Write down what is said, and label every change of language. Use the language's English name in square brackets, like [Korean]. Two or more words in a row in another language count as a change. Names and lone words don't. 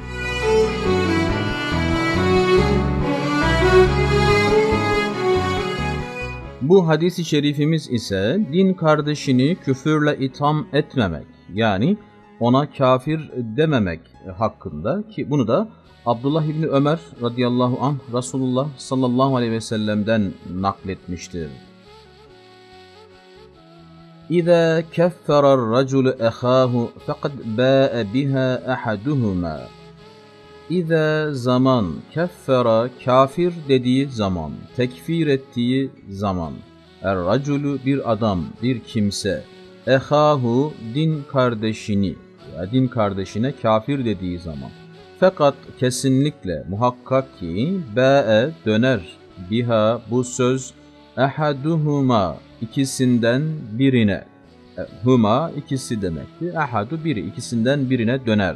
[Turkish] Bu hadis-i şerifimiz ise din kardeşini küfürle itham etmemek yani ona kafir dememek hakkında ki bunu da Abdullah İbni Ömer [Arabic] رضي الله عنه [Turkish] Resulullah [Arabic] صلى الله عليه وسلم [Turkish] nakletmiştir. [Arabic] إذا كفر الرجل أخاه فقد باء بها أحدهما. [Turkish] İza zaman keffera kafir dediği zaman, tekfir ettiği zaman, er-raculu bir adam, bir kimse, ehahu din kardeşini, din kardeşine kafir dediği zaman, fakat kesinlikle muhakkak ki ba'e döner, biha bu söz, ahaduhuma ikisinden birine, huma ikisi demekti, ahadu biri ikisinden birine döner.